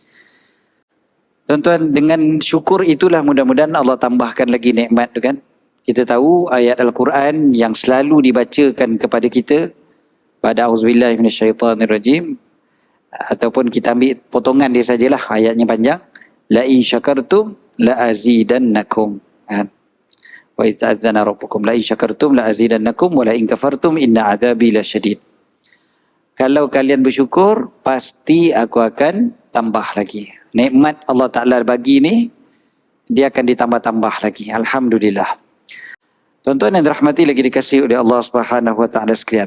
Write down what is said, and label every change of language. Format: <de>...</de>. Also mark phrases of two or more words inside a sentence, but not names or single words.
<ms>Tuan-tuan, dengan syukur itulah mudah-mudahan Allah tambahkan lagi nikmat tu kan. Kita tahu ayat Al-Quran yang selalu dibacakan kepada kita pada</ms> <ar>أعوذ بالله من الشيطان الرجيم,</ar> <ms>ataupun kita ambil potongan dia sajalah, ayatnya panjang.</ms> <ar>لئن شكرتم لأزيدنكم. وإذ تأذن ربكم لئن شكرتم لأزيدنكم ولئن كفرتم إن عذابي لشديد.</ar> <ms>Kalau kalian bersyukur, pasti aku akan tambah lagi. Nikmat Allah Ta'ala bagi ni, dia akan ditambah-tambah lagi. Alhamdulillah. Tuan-tuan yang dirahmati lagi dikasihi oleh Allah</ms> <ar>سبحانه وتعالى</ar> <ms>sekalian.</ms>